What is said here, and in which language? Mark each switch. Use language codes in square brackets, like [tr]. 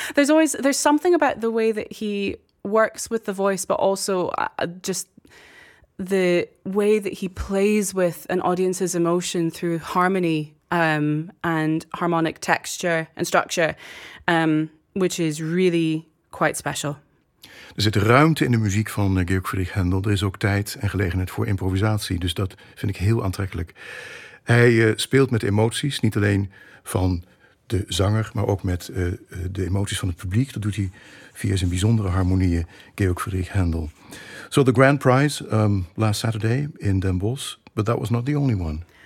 [en] There's something about the way that he works with the voice, but also just the way that he plays with an audience's emotion through harmony and harmonic texture and structure, which is really quite special. [nl] Er zit ruimte in de muziek van Georg Friedrich Handel. Er is ook tijd en gelegenheid voor improvisatie. Dus dat vind ik heel aantrekkelijk. Hij speelt met emoties, niet alleen van de zanger, maar ook met de emoties van het publiek. Dat doet hij via zijn bijzondere harmonieën, Georg Friedrich Handel. [en] So the grand prize last Saturday in Den Bosch, but that was not the only one.